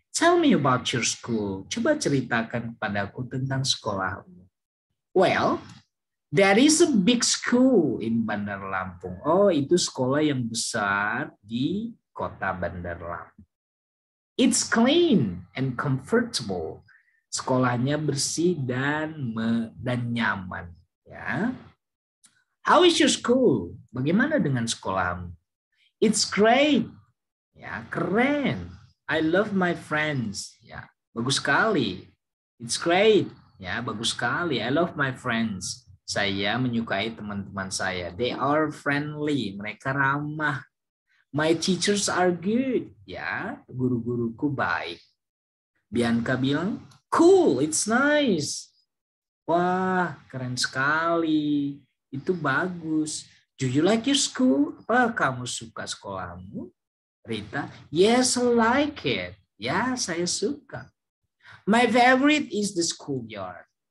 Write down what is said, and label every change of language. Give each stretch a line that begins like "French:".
English: Tell me about your school.
Indonesian: Coba ceritakan kepadaku tentang sekolahmu.
English: Well, there is a big school in Bandar Lampung.
Indonesian: Oh, itu sekolah yang besar di kota Bandar Lampung.
English: It's clean and comfortable.
Indonesian: Sekolahnya bersih dan nyaman. Ya.
English: How is your school?
Indonesian: Bagaimana dengan sekolahmu?
English: It's great.
Indonesian: Ya, keren.
English: I love my friends.
Indonesian: Ya, bagus sekali.
English: It's great.
Indonesian: Ya, bagus sekali.
English: I love my friends.
Indonesian: Saya menyukai teman-teman saya.
English: They are friendly.
Indonesian: Mereka ramah.
English: My teachers are good.
Indonesian: Ya, guru-guruku baik.
English: Bianca
Indonesian: bilang,
English: cool, it's nice.
Indonesian: Wah, keren sekali. Itu bagus.
English: Do you like your school?
Indonesian: Apa kamu suka sekolahmu?
English: Rita, yes, I like it.
Indonesian: Ya, saya suka.
English: My favorite is the schoolyard.